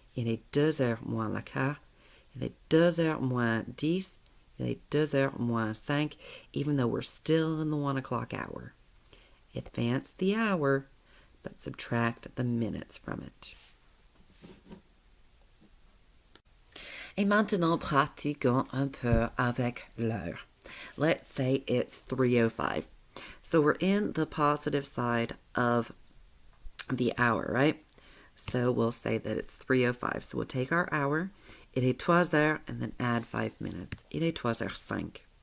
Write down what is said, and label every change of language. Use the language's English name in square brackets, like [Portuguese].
[French] Il est 2h moins le quart. Il est 2h moins 10. Il est 2h moins 5, [English] even though we're still in the 1 o'clock hour. Advance the hour, but subtract the minutes from it. [French] Et maintenant, pratiquons un peu avec l'heure. [English] Let's say it's 3:05. So we're in the positive side of the hour, right? So we'll say that it's 3:05. So we'll take our hour. [French] Il est 3 heures, [English] and then add 5 minutes. [French] Il est 3h05.